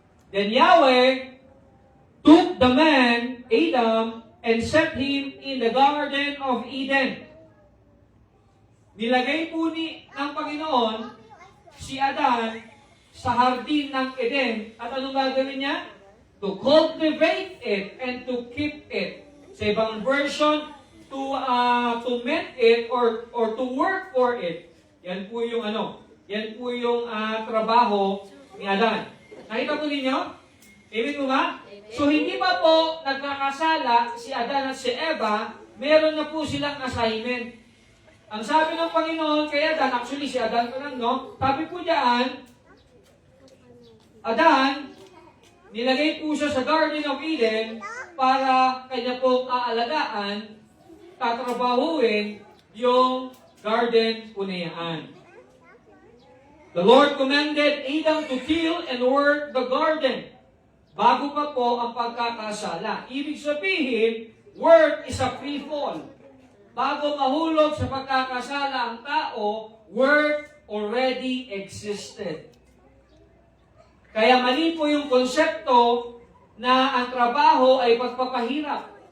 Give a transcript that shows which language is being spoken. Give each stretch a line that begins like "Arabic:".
English: Then Yahweh took the man, Adam, and set him in the Garden of Eden.
Filipino: Nilagay po ng Panginoon si Adan sa hardin ng Eden. At anong gagawin niya?
English: To cultivate it and to keep it.
Filipino: Sa ibang version,
English: to mend it or to work for it.
Filipino: Yan po yung trabaho ni Adan. Nakita po ninyo? Amen po ba? So hindi pa po nagkakasala si Adan at si Eva, meron na po silang assignment. Ang sabi ng Panginoon kay Adan, actually si Adan pa lang, no? Sabi po diyan, Adan, nilagay po siya sa Garden of Eden para kanya pong aalagaan, tatrabahuin yung garden po na yan.
English: The Lord commanded Adam to till and work the garden.
Filipino: Bago pa po ang pagkakasala. Ibig sabihin,
English: work is a free fall.
Filipino: Bago mahulog sa pagkakasala ang tao,
English: work already existed.
Filipino: Kaya mali po yung konsepto na ang trabaho ay pagpapahirap.